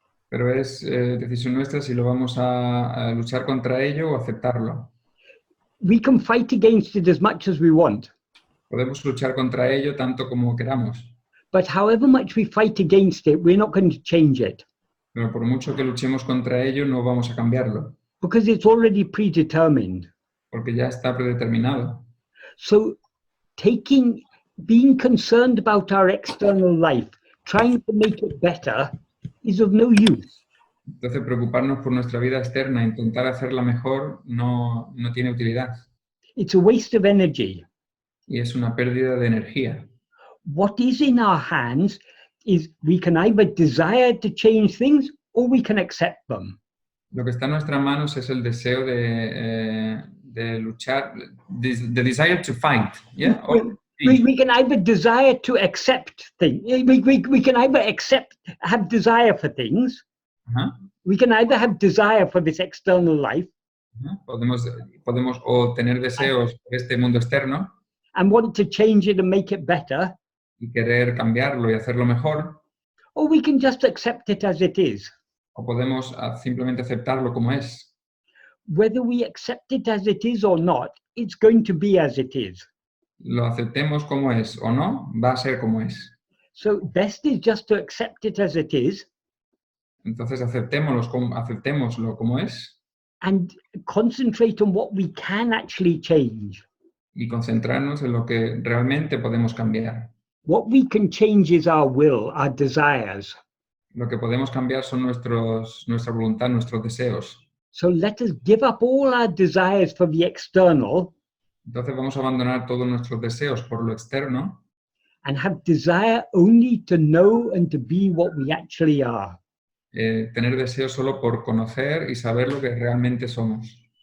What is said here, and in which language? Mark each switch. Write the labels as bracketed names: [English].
[Spanish] Pero es decisión nuestra si lo vamos a luchar contra ello o aceptarlo. [English] We can fight against it as much as we want. [Spanish] Podemos luchar contra ello tanto como queramos, [English] But however much we fight against it, we're not going to change it [Spanish] pero por mucho que luchemos contra ello no vamos a cambiarlo, [English] because it's already predetermined. [Spanish] porque ya está predeterminado. [English] So being concerned about our external life, trying to make it better, is of no use. [Spanish] Entonces preocuparnos por nuestra vida externa, intentar hacerla mejor, no tiene utilidad [English] It's a waste of energy. [Spanish] y es una pérdida de energía. [English] What is in our hands is we can either desire to change things or we can accept them. [Spanish] Lo que está en nuestras manos es el deseo de luchar, [English] the desire to fight, yeah? We can either desire to accept things. We can either have desire for things. We can either have desire for this external life. [Spanish] Podemos o tener deseos por este mundo externo [English] And want to change it and make it better. [Spanish] y querer cambiarlo y hacerlo mejor, [English] Or we can just accept it as it is. [Spanish] o podemos simplemente aceptarlo como es. [English] Whether we accept it as it is or not, it's going to be as it is. [Spanish] Lo aceptemos como es o no, va a ser como es. [English] So best is just to accept it as it is. [Spanish] Entonces aceptémoslo como es [English] And concentrate on what we can actually change. [Spanish] y concentrarnos en lo que realmente podemos cambiar. [English] What we can change is our will, our desires. [Spanish] Lo que podemos cambiar son nuestra voluntad, nuestros deseos. [English] So let us give up all our desires for the external [Spanish] Entonces vamos a abandonar todos nuestros deseos por lo externo [English] and have desire only to know and to be what we actually are. [Spanish] tener deseos solo por conocer y saber lo que realmente somos.